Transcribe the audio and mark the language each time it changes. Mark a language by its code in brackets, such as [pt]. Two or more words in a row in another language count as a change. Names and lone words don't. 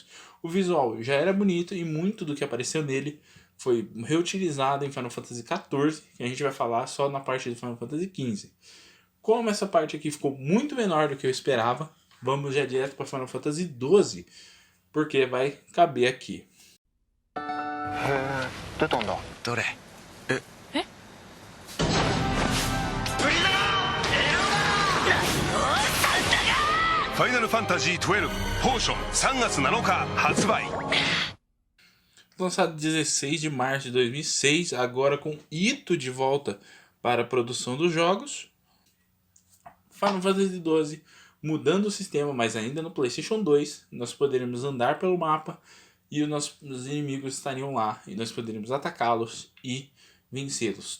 [pt] O visual já era bonito e muito do que apareceu nele foi reutilizado em Final Fantasy XIV, que a gente vai falar só na parte do Final Fantasy XV. Como essa parte aqui ficou muito menor do que eu esperava, vamos já direto para Final Fantasy XII, porque vai caber aqui. [ja] へえ出たんだどれえ？ファイナルファンタジー12ポーション3月7日発売. [pt] Lançado 16 de março de 2006, agora com Ito de volta para a produção dos jogos. Final Fantasy XII mudando o sistema, mas ainda no PlayStation 2, nós poderemos andar pelo mapa e os inimigos estariam lá e nós poderíamos atacá-los e vencê-los.